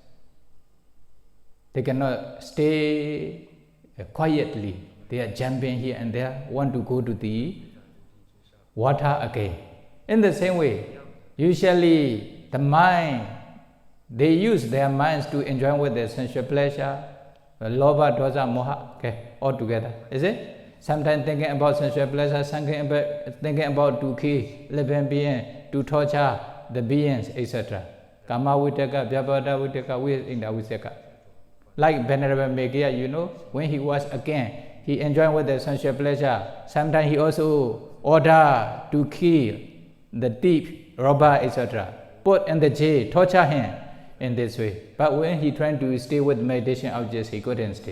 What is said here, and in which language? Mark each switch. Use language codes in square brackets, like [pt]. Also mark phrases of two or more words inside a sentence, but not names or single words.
[en] They cannot stay quietly. They are jumping here and there, want to go to the water again. In the same way, usually the mind, they use their minds to enjoy with their sensual pleasure, [pi] lobha, dosa, moha, [en] all together. Is it? Sometimes thinking about sensual pleasure, thinking about to kill living being, to torture the beings, etc. [pi] Kama vitaka, vyabhada vitaka, inda visaka. [en] Like Venerable Meghiya, when he was again, he enjoyed with the sensual pleasure. Sometimes he also ordered to kill the thief, robber, etc. Put in the jail, torture him in this way. But when he tried to stay with meditation objects, he couldn't stay.